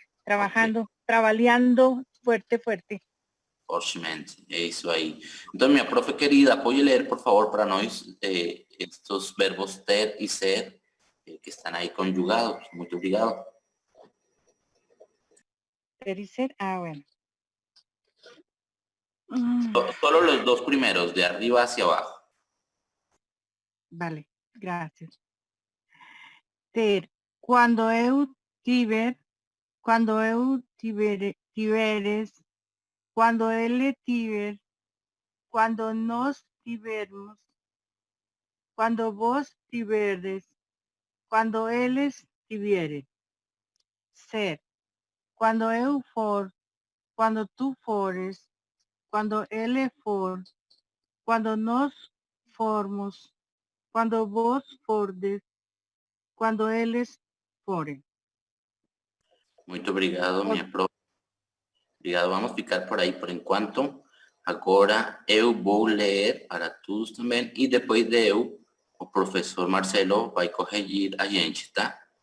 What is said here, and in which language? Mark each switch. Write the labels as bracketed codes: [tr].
[es] Trabajando, trabaleando fuerte, fuerte. [pt] Fortemente, é isso aí. Então, minha profe querida, pode ler, por favor, para nós estes verbos ter e ser que estão aí conjugados. Muito obrigado. [es] Ter, bueno. Solo los dos primeros, de arriba hacia abajo. Vale, gracias. [pt] Ter, cuando eu tiver, cuando eu tiveres, cuando ele tiver, cuando nos tivermos, cuando vos tiveres, cuando eles tivieren. Ser, cuando eu for, cuando tú fores, cuando ele for, cuando nos formos, cuando vos fordes, cuando eles forem. Muito obrigado, minha profe. Obrigado. Vamos ficar por aí por enquanto. Agora eu vou ler para todos também e depois de eu, o professor Marcelo vai corrigir a gente, tá?